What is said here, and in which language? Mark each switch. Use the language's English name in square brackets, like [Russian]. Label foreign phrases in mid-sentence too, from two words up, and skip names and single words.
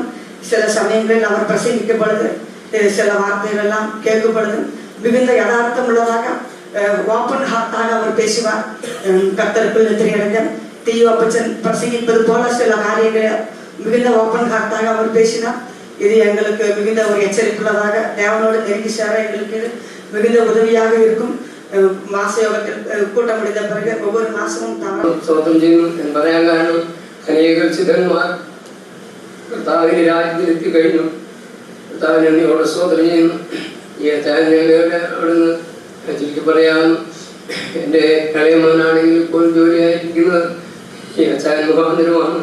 [Tamil] சில சமயங்களில் அவர் பிரசங்கிக்கும் பொழுது சில வார்த்தைகள் எல்லாம் கேட்கும் பொழுது மிகுந்த யதார்த்தம் உள்ளதாக, [English] open heart [Tamil] அவர் பேசுவார். கர்த்தருக்குள் நித்திரையடைந்த தீயோ அப்பச்சன் பிரசங்கிப்பது போல சில காரியங்களை மிகுந்த [English] open heart [Tamil] அவர் பேசினார். இது எங்களுக்கு மிகுந்த ஒரு எச்சரிப்புள்ளதாக, தேவனோடு நெருங்கி சேர எங்களுக்கு மிகுந்த உதவியாக இருக்கும். [Malayalam] മാസ യോഗത്തിൽ കൂട്ടം [Tamil] முடிந்த பிறகு ஒவ்வொரு மாசமும் [Malayalam] സ്തോത്രം ചെയ്യുന്നു എന്ന് പറയാൻ കാരണം അനേക ചിതന്മാർ കർത്താവിന്റെ രാജ്യത്തിൽ എത്തിക്കഴിഞ്ഞു. കർത്താവിനെ നന്ദിയോടെ സ്തോത്രം ചെയ്യുന്നു. ഈ അച്ചായനൊക്കെ അവിടുന്ന് ചുരുക്കി പറയാമെന്ന് എൻ്റെ ഇളയ മോനാണെങ്കിൽ ഇപ്പോൾ ജോലിയായിരിക്കുന്നത് ഈ അച്ചായൻ മുഖാന്തരമാണ്.